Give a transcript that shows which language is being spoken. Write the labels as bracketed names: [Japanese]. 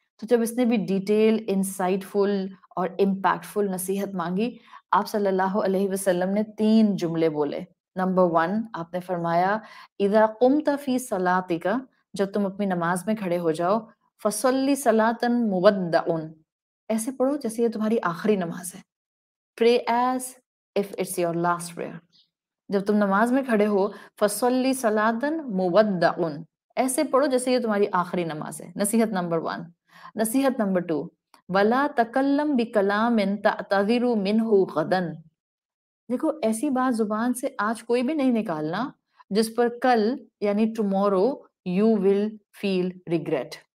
[Urdu] تو جب اس نے بھی ڈیٹیل، انسائٹ فل اور امپیکٹ فل نصیحت مانگی، آپ صلی اللہ علیہ وسلم نے 3 جملے بولے. نمبر 1 آپ نے فرمایا [Arabic] اذا قمت فی صلاتک، [Urdu] جب تم اپنی نماز میں کھڑے ہو جاؤ، [Arabic] فصلی صلاۃ مودع، [Urdu] ایسے پڑھو جیسے یہ تمہاری آخری نماز ہے. [English] Pray as if it's your last prayer. [Urdu] جب تم نماز میں کھڑے ہو [Arabic] فصلی صلاۃ مودع، [Urdu] ایسے پڑھو جیسے یہ تمہاری آخری نماز ہے. نصیحت نمبر 1. نصیحت نمبر 2 [Arabic] وَلَا تَكَلَّمْ بِكَلَامٍ تَعْتَذِرُ مِنْهُ غَدًا، [Urdu] دیکھو ایسی بات زبان سے آج کوئی بھی نہیں نکالنا جس پر کل یعنی [English] Tomorrow you will feel regret.